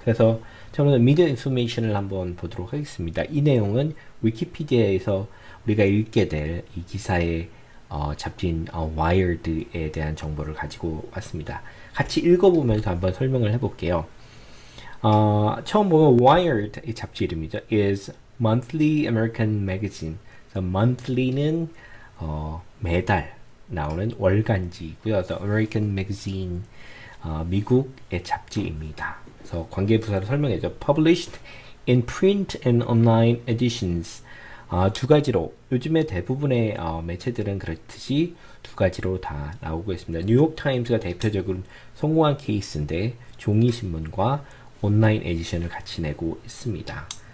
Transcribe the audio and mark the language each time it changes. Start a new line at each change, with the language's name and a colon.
Korean: 그래서 저는 미디어 인포메이션을 한번 보도록 하겠습니다. 이 내용은 위키피디아에서 우리가 읽게 될 이 기사의 잡지인 와이어드에 대한 정보를 가지고 왔습니다. 같이 읽어보면서 한번 설명을 해볼게요. 처음 보면 Wired 이 잡지 이름이죠.
English: is monthly American magazine.
Korean: 그래서 monthly는 매달 나오는 월간지고요. 그래서
English: American magazine
Korean: 미국의 잡지입니다. 그래서 관계부사를 설명해줘.
English: Published in print and online editions.
Korean: 두 가지로 요즘에 대부분의 매체들은 그렇듯이 두 가지로 다 나오고 있습니다. 뉴욕타임스가 대표적으로 성공한 케이스인데 종이신문과 온라인 에디션을 같이 내고 있습니다.